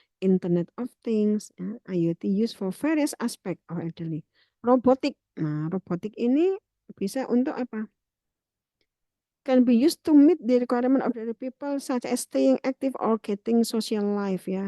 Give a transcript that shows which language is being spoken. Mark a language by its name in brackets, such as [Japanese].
[English] Internet of Things, ya, IoT used for various aspect of elderly. [Indonesian] Robotik. Nah, robotik ini bisa untuk apa? [English] Can be used to meet the requirement of the people such as staying active or getting social life ya.